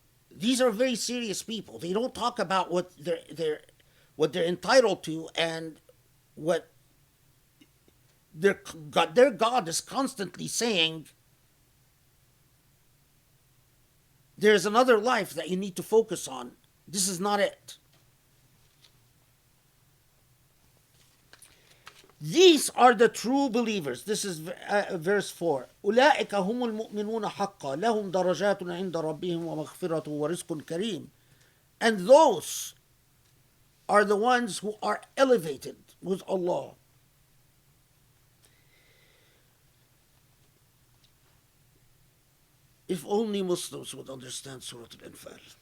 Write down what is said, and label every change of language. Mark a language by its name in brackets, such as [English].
[English] These are very serious people. They don't talk about what they're entitled to and what their God is constantly saying. There's another life that you need to focus on. This is not it. These are the true believers. This is verse 4. [Arabic] أولئك هم المؤمنون حقا لهم درجات عند ربهم ومغفرة ورزق كريم. [English] And those are the ones who are elevated with Allah. If only Muslims would understand Surah Al-Anfal.